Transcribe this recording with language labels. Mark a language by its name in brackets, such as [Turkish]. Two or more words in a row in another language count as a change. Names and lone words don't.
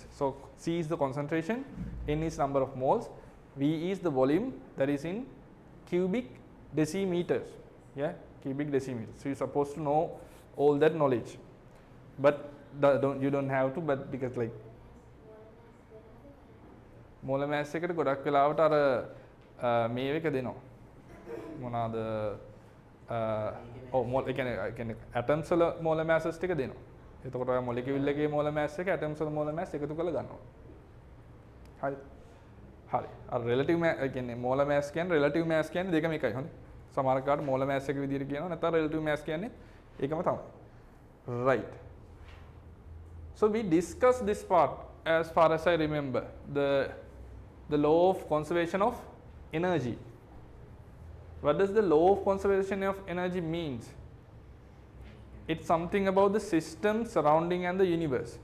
[English] So, C is the concentration, N is number of moles, V is the volume, that is in cubic decimeters. Yeah, cubic decimeters. So, you are supposed to know all that knowledge, but you don't have to, but because like molar mass [Sinhala] එකට ගොඩක් වෙලාවට අර මේ එක දෙනවා මොනවාද ඒ කියන්නේ atoms වල molar masses ටික දෙනවා. එතකොට ඔය molecule එකේ [English] molar mass [Sinhala] එක atoms වල [English] molar mass [Sinhala] එකතු කරලා ගන්නවා. හරි. හරි. අර [English] relative mass [Sinhala] ඒ කියන්නේ [English] molar mass [Sinhala] කියන්නේ [English] relative mass [Sinhala] කියන්නේ දෙකම එකයි. හොඳයි. සමහර කාට [English] molar mass [Sinhala] එක විදිහට කියනවා, නැත්නම් [English] relative mass [Sinhala] කියන්නේ ඒකම තමයි. [English] Right. So, we discussed this part as far as I remember, the law of conservation of energy. What does the law of conservation of energy means? It's something about the system surrounding and the universe.